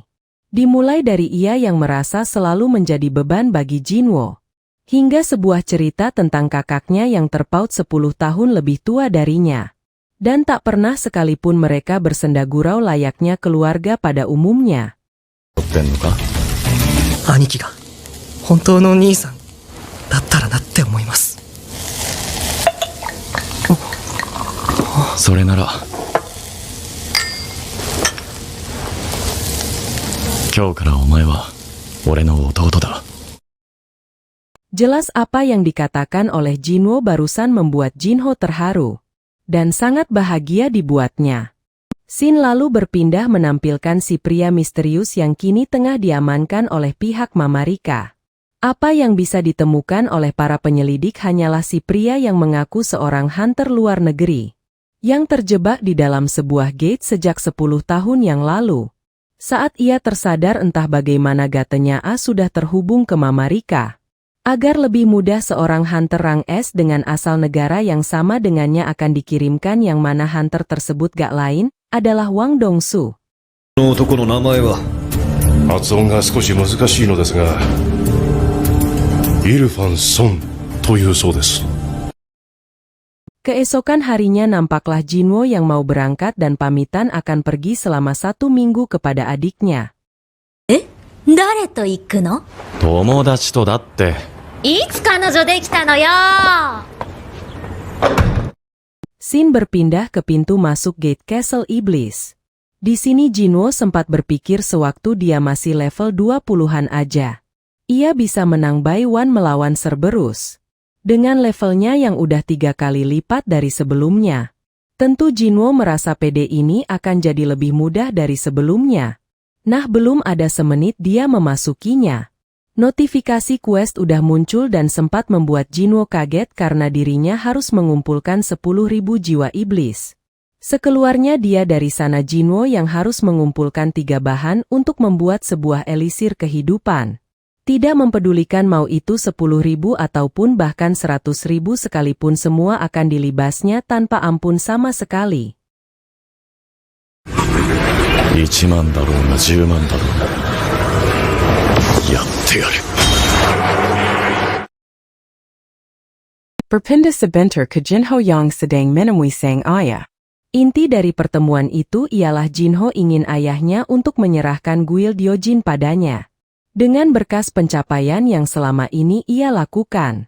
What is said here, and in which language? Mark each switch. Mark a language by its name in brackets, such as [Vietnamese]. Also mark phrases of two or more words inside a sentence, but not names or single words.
[Indonesian] Dimulai dari ia yang merasa selalu menjadi beban bagi Jinwo. Hingga sebuah cerita tentang kakaknya yang terpaut 10 tahun lebih tua darinya. Dan tak pernah sekalipun mereka bersenda gurau layaknya keluarga pada umumnya. [Japanese] 兄貴が本当の兄さんだったらなって思います。それなら今日からお前は俺の弟だ。 [Indonesian] Jelas apa yang dikatakan oleh Jinwo barusan membuat Jinho terharu. Dan sangat bahagia dibuatnya. Scene lalu berpindah menampilkan si pria misterius yang kini tengah diamankan oleh pihak Mamarika. Apa yang bisa ditemukan oleh para penyelidik hanyalah si pria yang mengaku seorang hunter luar negeri. Yang terjebak di dalam sebuah gate sejak 10 tahun yang lalu. Saat ia tersadar entah bagaimana gatenya sudah terhubung ke Mamarika. Agar lebih mudah seorang hunter rang S dengan asal negara yang sama dengannya akan dikirimkan, yang mana hunter tersebut gak lain adalah Wang Dongsu. [Japanese] この男の名前は発音が少し難しいのですが、イルファン・ソンというそうです。 [Indonesian] Keesokan harinya nampaklah Jinwo yang mau berangkat dan pamitan akan pergi selama 1 minggu kepada adiknya. [Japanese] 誰と行くの？友達とだって。いつ彼女できたのよ。 [Indonesian] Scene berpindah ke pintu masuk gate Castle Iblis. Di sini Jinwo sempat berpikir sewaktu dia masih level 20-an aja. Ia bisa menang [English] by one [Indonesian] melawan Cerberus. Dengan levelnya yang udah 3 kali lipat dari sebelumnya. Tentu Jinwo merasa pede ini akan jadi lebih mudah dari sebelumnya. Nah, belum ada semenit dia memasukinya. Notifikasi quest udah muncul dan sempat membuat Jinwo kaget karena dirinya harus mengumpulkan 10.000 jiwa iblis. Sekeluarnya dia dari sana Jinwo yang harus mengumpulkan 3 bahan untuk membuat sebuah elisir kehidupan. Tidak mempedulikan mau itu 10.000 ataupun bahkan 100.000 sekalipun, semua akan dilibasnya tanpa ampun sama sekali. [Japanese] 1 万だろうが10万だろうがやってやる。 [Indonesian] Perpindah sebentar ke Jinho yang sedang menemui sang ayah. Inti dari pertemuan itu ialah Jinho ingin ayahnya untuk menyerahkan guild Yojin padanya. Dengan berkas pencapaian yang selama ini ia lakukan.